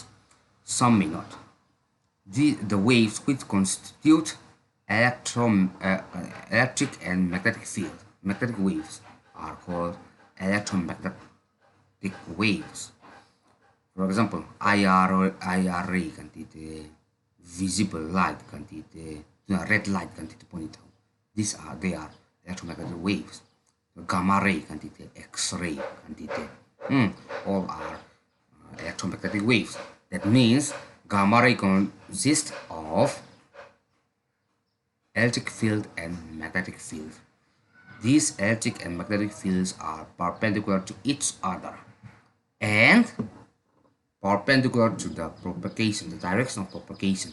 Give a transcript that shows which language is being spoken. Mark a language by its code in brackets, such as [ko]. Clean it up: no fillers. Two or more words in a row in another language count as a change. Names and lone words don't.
[en] Some may not. The waves which constitute electric and magnetic field, magnetic waves, are called electromagnetic waves. For example, IR ray [lus] kan ti te, [en] visible light [lus] kan ti te, [en] red light [lus] kan ti te ponito. [en] They are electromagnetic waves. Gamma ray [lus] kan ti te, X-ray kan ti te. [en] All are electromagnetic waves. That means gamma ray consists of electric field and magnetic field. These electric and magnetic fields are perpendicular to each other and perpendicular to the propagation, the direction of propagation.